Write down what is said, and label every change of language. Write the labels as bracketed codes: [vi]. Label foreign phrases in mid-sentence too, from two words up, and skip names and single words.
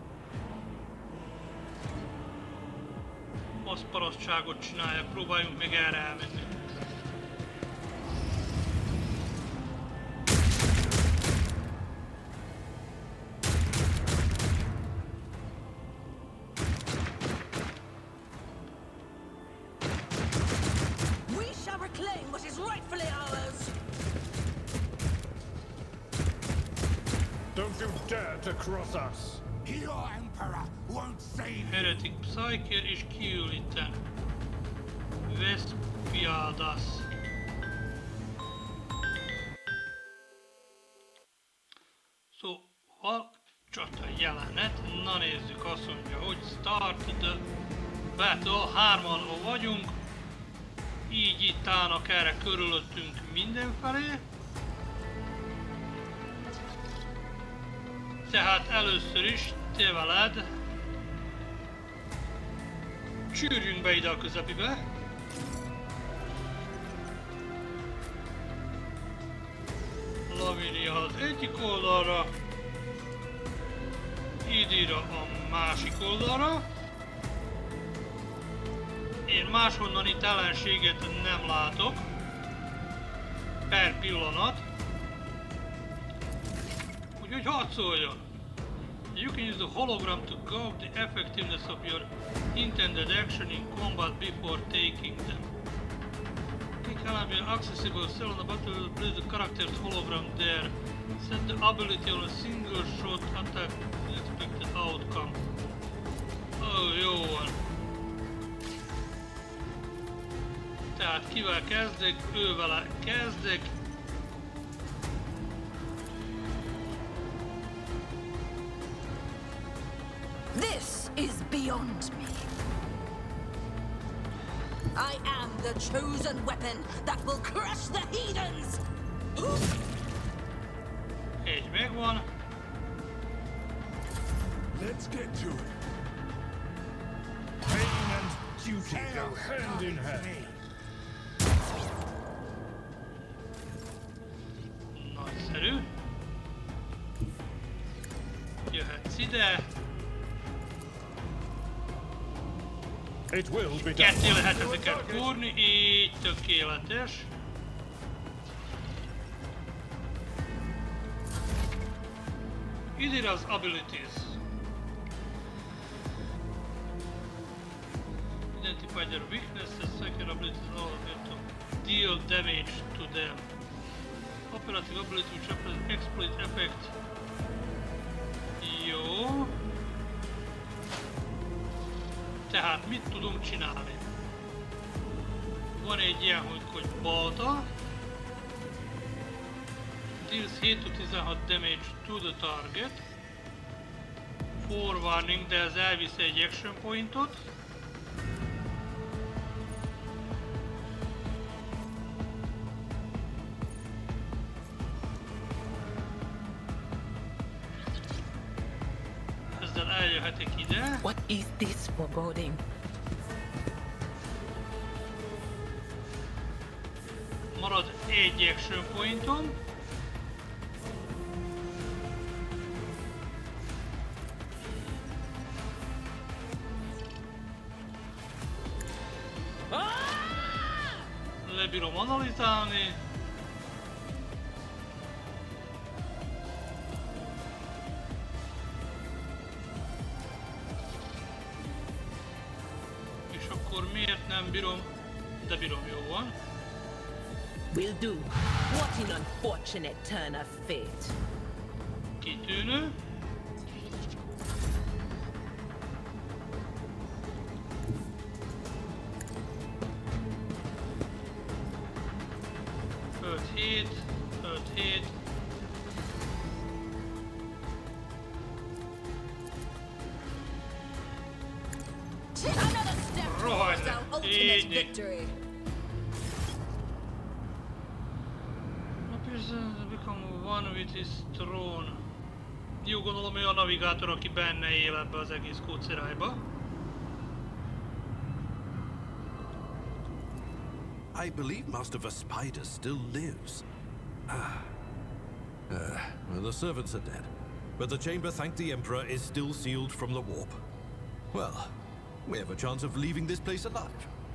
[hu] baszparasztságot csinálják, próbáljunk meg erre elmenni. [en] We shall reclaim what is rightfully ours. Don't you dare to cross us! Your Emperor won't save you. Heretic Psyker [hu] és kiül itten. Vespiadas. Szóval csata jelenet. Na nézzük, azt mondja, hogy [en] start the battle. [hu] Hárman vagyunk. Így itt állnak erre körülöttünk mindenfelé. Tehát először is te veled csűrjünk be ide a közepibe. Lavinia az egyik oldalra, Idira a másik oldalra. Én máshonnan itt ellenséget nem látok per pillanat. Úgyhogy harcoljon! [en] You can use the hologram to gauge the effectiveness of your intended action in combat before taking them. Quick alarm is accessible cell on the battlefield, place the character's hologram there. Set the ability on a single shot attack with expected outcome. [hu] Oh, jó van. Tehát kivel kezdek? Ővele kezdek. [en] This is beyond me. I am the chosen weapon that will crush the heathens! [hu] Egy megvan. [en] Let's get to it. Pain and duty go hand in hand. [hu] Nagyszerű. Jöhetsz ide. [en] It will be done. [hu] Ketté lehet ezeket fúrni, így tökéletes. Ide az abilities. [en] Identify their weaknesses, second abilities allow them to deal damage to them. Operative ability which represents exploit effect. [hu] Jó. Tehát mit tudunk csinálni? Van egy ilyen, hogy balta. [en] Deals 7-16 damage to the target. [hu] Forewarning, de ez elvisz egy [en] action pointot. [hu] Ezzel eljöhetek ide. [en] What is this foreboding? [hu] Marad egy [en] action pointom. [hu] Lebírom analizálni. És akkor miért nem bírom? De bírom, jó van. [en] Will do. What an unfortunate turn of fate. [hu] Kitűnő. Hét. [en] Another step towards our ultimate victory. Become one with his throne. [hu] Jó, gondolom ő a navigátor, aki benne él ebbe az egész kócerájba. [en] I believe Master Spider still lives. Well, the servants are dead, but the chamber, thank the Emperor, is still sealed from the warp. Well, we have a chance of leaving this place alive.